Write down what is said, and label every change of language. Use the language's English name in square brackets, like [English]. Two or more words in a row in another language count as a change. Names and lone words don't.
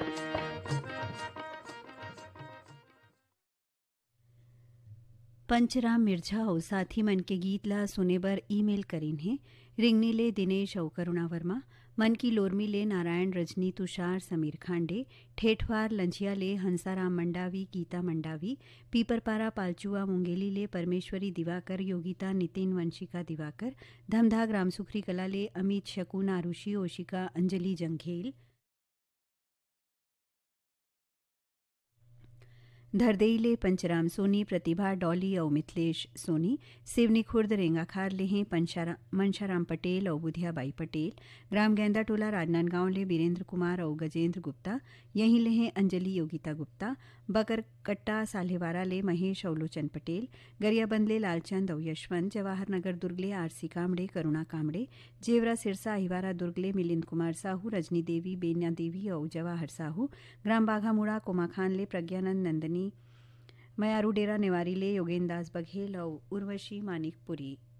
[Chhattisgarhi] पंचराम मिर्झा और साथी मन के गीत ला सुने बर ईमेल करीन है रिंगनी ले दिनेश और करुणा वर्मा मन की लोरमी ले नारायण रजनी तुषार समीर खांडे ठेठवार लंझिया ले हंसाराम मंडावी गीता मंडावी पीपरपारा पालचुआ मुंगेली ले परमेश्वरी दिवाकर योगिता नितिन वंशिका दिवाकर धमधा ग्राम सुखरी कला ले अमित शकुन आरुषि ओशिका अंजलि जंघेल धरदेईले पंचराम सोनी प्रतिभा डॉली और मिथिलेश सोनी सिवनी खुर्द रेंगाखार ले हैं मनशाराम पटेल और बुधियाबाई पटेल ग्राम गेंदा टोला राजनांदगांव ले वीरेंद्र कुमार और गजेंद्र गुप्ता यहीं ले हैं अंजलि योगिता गुप्ता बकर कट्टा साल्हेवारा ले महेश और लोचन पटेल गरियाबंद ले लालचंद और यशवंत जवाहर नगर दुर्ग ले आरसी कामड़े करुणा कामड़े जेवरा सिरसा अहिवारा दुर्ग ले मिलिंद कुमार साहू रजनी देवी बेन्या देवी और जवाहर साहू ग्राम बाघामुड़ा कोमा खान ले प्रज्ञानंद नंदनी मयारू डेरा नेवारी ले योगेंद्र दास बघेल और उर्वशी मानिकपुरी